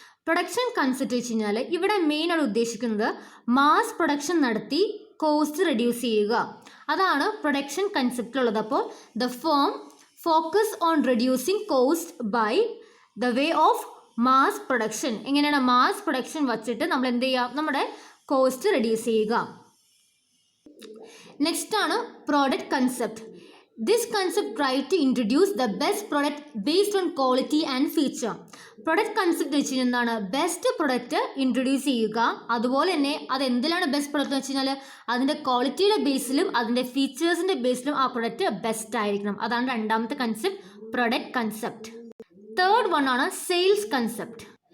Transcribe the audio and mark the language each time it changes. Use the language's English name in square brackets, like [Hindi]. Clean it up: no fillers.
[Malayalam] Production concept വെച്ച് കഴിഞ്ഞാൽ ഇവിടെ മെയിനായിട്ട് ഉദ്ദേശിക്കുന്നത് മാസ് പ്രൊഡക്ഷൻ നടത്തി കോസ്റ്റ് റെഡ്യൂസ് ചെയ്യുക. അതാണ് പ്രൊഡക്ഷൻ കൺസെപ്റ്റിലുള്ളത്. അപ്പോൾ [English] The firm focus on reducing cost by the way of mass production. [Malayalam] എങ്ങനെയാണ് മാസ് പ്രൊഡക്ഷൻ വച്ചിട്ട് നമ്മൾ എന്ത് ചെയ്യുക, നമ്മുടെ കോസ്റ്റ് റെഡ്യൂസ് ചെയ്യുക. [English] Next ആണ് product concept. This concept tries to introduce the best product based on quality and feature. [Malayalam] Product concept വെച്ച് കഴിഞ്ഞാൽ എന്താണ്, ബെസ്റ്റ് പ്രൊഡക്റ്റ് ഇൻട്രൊഡ്യൂസ് ചെയ്യുക. അതുപോലെ തന്നെ അത് എന്തിലാണ് ബെസ്റ്റ് പ്രൊഡക്റ്റ് എന്ന് വെച്ച് കഴിഞ്ഞാൽ അതിൻ്റെ ക്വാളിറ്റിയുടെ ബേസിലും അതിൻ്റെ ഫീച്ചേഴ്സിൻ്റെ ബേസിലും ആ പ്രൊഡക്റ്റ് ബെസ്റ്റ് ആയിരിക്കണം. അതാണ് രണ്ടാമത്തെ concept, product concept. Third one ആണ് സെയിൽസ് കൺസെപ്റ്റ്.